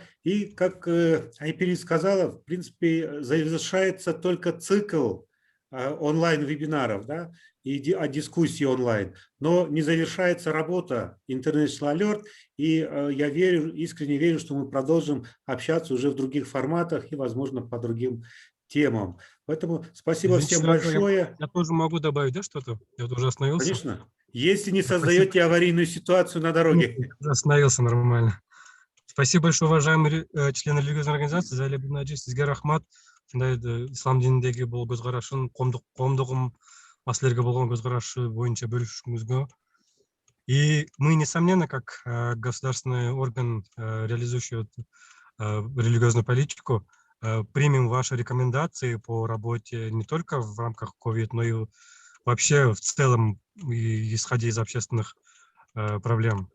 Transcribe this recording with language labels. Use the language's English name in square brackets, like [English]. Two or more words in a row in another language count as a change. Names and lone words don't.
[Russian] И, как Айпери сказала, в принципе, завершается только цикл онлайн-вебинаров, да, и дискуссии онлайн, но не завершается работа International Alert, и я верю, искренне верю, что мы продолжим общаться уже в других форматах и, возможно, по другим темам. Поэтому спасибо всем большое. Я тоже могу добавить, да, что-то? Я вот уже остановился. Конечно. Если не создаете аварийную ситуацию на дороге. Остановился нормально. Спасибо большое, уважаемые члены религиозной организации, за лебнаджи, [Kyrgyz] сизге рахмат. Ислам динидеги бул көз карашын, коомдугум маселелерге болгон көз карашы боюнча бөлүшүшүңүзгө. [Russian] И мы, несомненно, как государственный орган, реализующий религиозную политику, примем ваши рекомендации по работе не только в рамках COVID, но и вообще в целом, исходя из общественных проблем.